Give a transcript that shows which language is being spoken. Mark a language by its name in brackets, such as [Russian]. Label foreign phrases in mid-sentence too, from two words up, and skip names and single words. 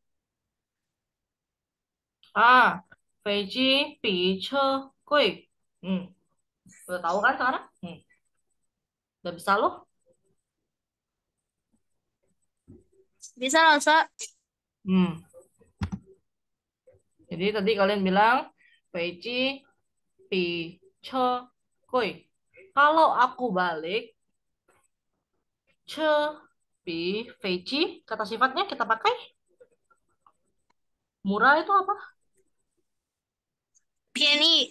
[Chinese] A. 飞机比车贵. Hmm. [Indonesian] Udah tahu kan sekarang? Udah bisa loh. Bisa loh, Sok. Hmm. Jadi tadi kalian bilang [Chinese] 飞机比车贵. [Indonesian] Kalau aku balik, [Chinese] 车比飞机, [Indonesian] kata sifatnya kita pakai murah itu apa? [Chinese] 便宜。